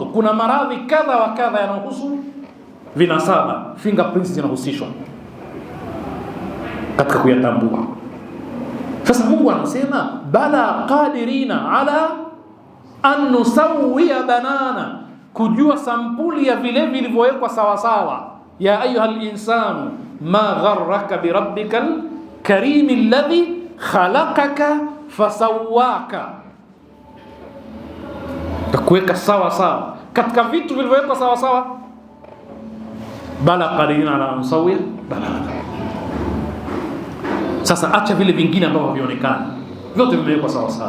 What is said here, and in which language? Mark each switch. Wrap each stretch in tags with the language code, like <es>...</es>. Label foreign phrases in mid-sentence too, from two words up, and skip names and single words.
<sw>Kuna maradhi kadha wa kadha yanayohusu vinasaba, fingerprints zinahusishwa katika kuyatambua. Sasa Mungu anasema</sw> <ar>بلى قادرين على أن نسوي بنانه,</ar> <sw>kujua sampuli ya vile vilivyowekwa sawa sawa.</sw> <ar>يا أيها الإنسان ما غرك بربك الكريم الذي خلقك فسواك,</ar> <sw>takuweka sawa sawa katika vitu vilivyowekwa sawa sawa.</sw> <ar>بلى قادرين على أن نسوي بنانه.</ar> <sw>Sasa acha vile vingine ambavyo havionekani, vyote vimewekwa sawa sawa.</sw>